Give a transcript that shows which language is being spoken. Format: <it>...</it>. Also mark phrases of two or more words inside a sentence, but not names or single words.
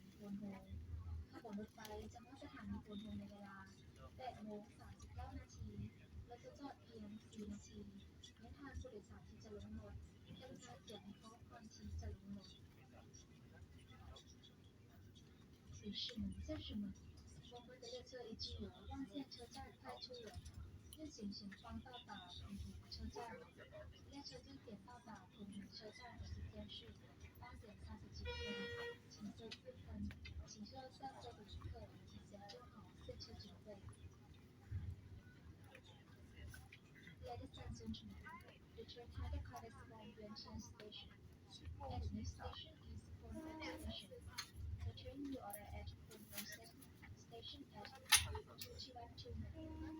<th>วนโฮขบวนรถไฟจะเข้าสถานีกวนโฮในเวลา8:39 นาทีและจะจอดเพียง4 นาทีและทางผู้โดยสารที่จะลงรถกรุณาเขียนข้อความที่จะลงรถ</th> <zh>女士们、先生们，我们的列车已经由望县车站开出了，愿请前方到达浦田车站。列车定点到达浦田车站的时间是8:30，请车4分，请车下车的旅客提前做好下车准备。</zh> <en>Ladies and gentlemen, the train has arrived from Yuanshan Station, and the next station is Ponhan Station. The train will arrive at Ponhan Station at 2129.</en>